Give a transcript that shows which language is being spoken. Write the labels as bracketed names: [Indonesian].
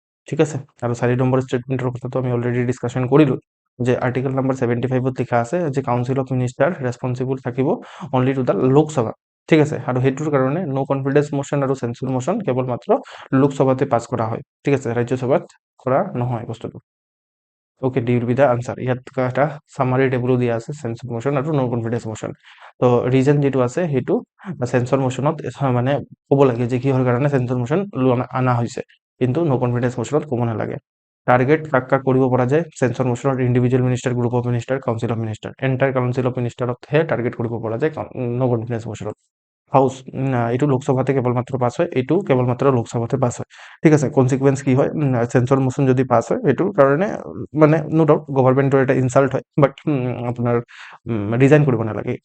[Assamese] ঠিক আছে, আৰু 4 নম্বৰ ষ্টেটমেণ্টৰ কথাটো আমি অলৰেডি ডিছকাশ্যন কৰিলোঁ, যে আৰ্টিকেল নম্বৰ 75ত লিখা আছে যে কাউন্সিল অফ মিনিষ্টাৰ ৰেছপন্সিবল থাকিব অনলি টু দ্য লোকসভা। ঠিক আছে, আৰু সেইটোৰ কাৰণে নো কনফিডেন্স মোশন আৰু সেন্সর মোশন কেৱল মাত্ৰ লোকসভাতে পাছ কৰা হয়। ঠিক আছে, ৰাজ্যসভাত কৰা নহয় বস্তুটো। [English] Okay, D will be the answer. [Assamese] ইয়াত এটা সামারি টেবুলো দিয়া আছে সেন্সর মোশন আৰু নো কনফিডেন্স মোশন। তো ৰিজন যেটো আছে সেইটো সেন্সর মোশনত মানে ক'ব লাগে যে কিহৰ কাৰণে সেন্সর মোশন আনা হৈছে, কিন্তু নো কনফিডেন্স মোশনত ক'ব নালাগে। টার্গেট কাক কাক কৰিব পৰা যায় sensor মোশনত? ইন্ডিভিজুৱেল minister, group of minister, council of minister. Entire council of মিনিষ্টাৰতহে target কৰিব পৰা যায় নো কনফিডেন্স মোশনত। হাউস এইটো লোকসভাতে কেৱল মাত্ৰ পাছ হয়, এইটো কেৱল মাত্ৰ লোকসভাতে পাছ হয়। ঠিক আছে, কনচিকুৱেন্স কি হয়? সেন্সর মোশন যদি পাছ হয় এইটোৰ কাৰণে মানে নো ডাউট গভৰ্ণমেণ্টৰ এটা ইনচাল্ট হয়, বাট আপোনাৰ ৰিজাইন কৰিব নালাগে।